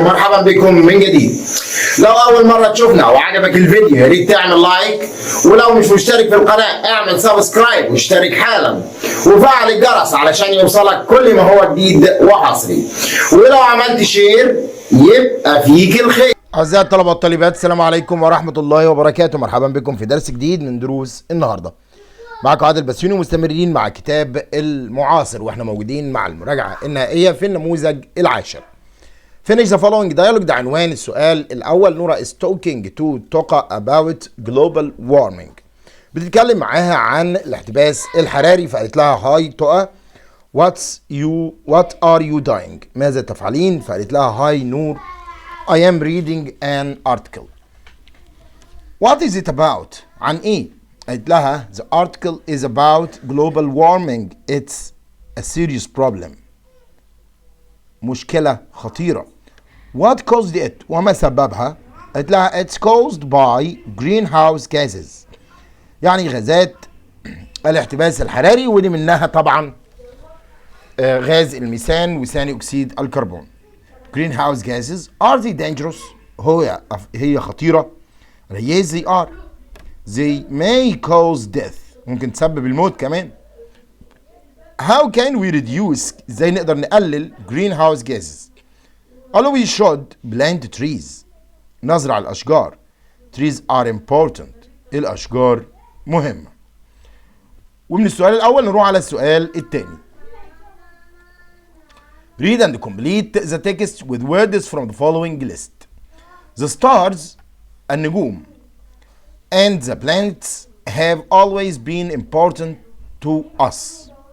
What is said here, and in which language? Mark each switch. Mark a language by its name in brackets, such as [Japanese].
[Arabic] مرحبا بكم من جديد. لو أول مرة تشوفنا وعجبك الفيديو يا ريت تعمل لايك، ولو مش مشترك في القناة اعمل سبسكرايب واشترك حالا وفعل الجرس علشان يوصلك كل ما هو جديد وحصري، ولو عملت شير يبقى فيك الخير. أعزائي الطلبة والطالبات، السلام عليكم ورحمة الله وبركاته. مرحبا بكم في درس جديد من دروس النهارده. معكم عادل بسيوني، مستمرين مع كتاب المعاصر، واحنا موجودين مع المراجعة النهائية في النموذج العاشر. [English] Finish the following dialogue، [Arabic] ده عنوان السؤال الأول. [English] نورا is talking to توقع about global warming. [Arabic] بتتكلم معاها عن الاحتباس الحراري، فقالت لها هاي توقع [English] what are you doing؟ [Arabic] ماذا تفعلين؟ فقالت لها هاي نور [English] I am reading an article. What is it about؟ [Arabic] عن ايه؟ قالت لها [English] the article is about global warming. It's a serious problem. [Arabic] مشكلة خطيرة. [English] What caused it؟ [Arabic] وما سببها؟ قالت لها [English] it's caused by greenhouse gases. [Arabic] يعني غازات الاحتباس الحراري، ودي منها طبعا غاز الميثان وثاني اكسيد الكربون. [English] greenhouse gases are they dangerous؟ [Arabic] هي خطيرة. [English] yes they are. They may cause death. [Arabic] ممكن تسبب الموت كمان. [English] How can we reduce؟ [Arabic] ازاي نقدر نقلل [English] greenhouse gases؟ [Arabic] قالوا [English] we should plant trees. [Arabic] نزرع الأشجار. [English] Trees are important. [Arabic] الأشجار مهمة. ومن السؤال الأول نروح على السؤال الثاني. [English] Read and complete the text with words from the following list. The stars النجوم and the planets have always been important to us.